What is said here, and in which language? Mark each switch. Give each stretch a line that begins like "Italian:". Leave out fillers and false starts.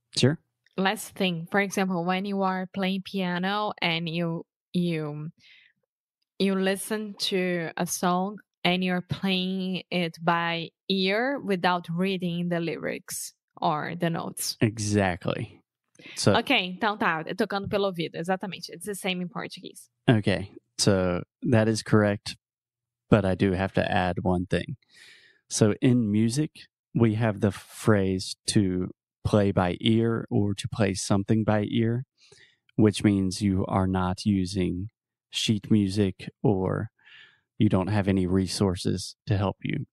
English: Sure. Last thing, for example, when you are playing piano and you listen to a song and you're playing it by ear without reading the lyrics or the notes. Exactly. So,
Portuguese: ok, então tá, tocando pelo ouvido, exatamente.
English: It's the same in Portuguese. Okay, so that is correct, but I do have to add one thing. So in music, we have the phrase to play by ear or to play something by ear, which means you are not using sheet music or you don't have any resources to help you.